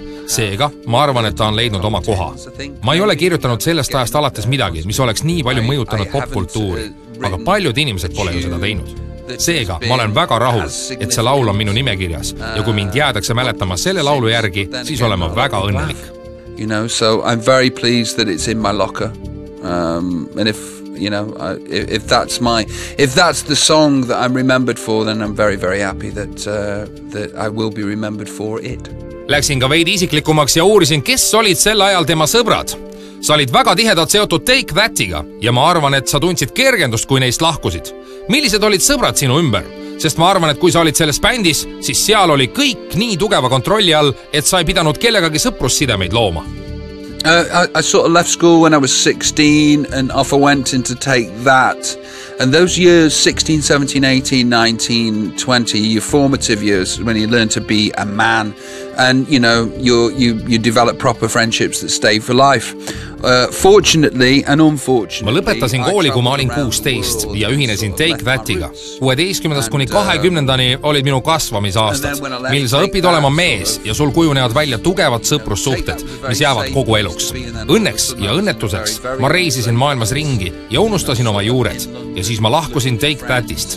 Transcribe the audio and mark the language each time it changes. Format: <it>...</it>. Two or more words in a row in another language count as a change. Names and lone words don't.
<et>Seega, ma arvan, et ta on leidnud oma koha. Ma ei ole kirjutanud sellest ajast alates midagi, mis oleks nii palju mõjutanud popkultuuri, aga paljud inimesed pole ju seda teinud. Seega, ma olen väga rahul, et see laul on minu nimekirjas ja kui mind jäädakse mäletama selle laulu järgi, siis olen ma väga õnnelik.</et> <en>You know, so I'm very pleased that it's in my locker. And if that's the song that I'm remembered for, then I'm very, very happy that I will be remembered for it.</en> <et>Läksin ka veidi isiklikumaks ja uurisin, kes olid sel ajal tema sõbrad. Sa olid väga tihedalt seotud Take That'iga ja ma arvan, et sa tundsid kergendust, kui neist lahkusid. Millised olid sõbrad sinu ümber? Sest ma arvan, et kui sa olid selles bändis, siis seal oli kõik nii tugeva kontrolli all, et sa ei pidanud kellegagi sõprussidemeid looma.</et> <en>I sort of left school when I was 16 and off I went into Take That. And those years, 16, 17, 18, 19, 20, your formative years when you learn to be a man and, you know, you develop proper friendships that stay for life. Fortunately and unfortunately.</en> <et>Ma lõpetasin kooli, kui ma olin 16 ja ühinesin Take That'iga. 16. kuni 20. olid minu kasvamisaastad, mil sa õpid olema mees ja sul kujunevad välja tugevad sõprussuhted, mis jäävad kogu eluks. Õnneks ja õnnetuseks ma reisisin maailmas ringi ja unustasin oma juured ja siis ma lahkusin Take That'ist.</et>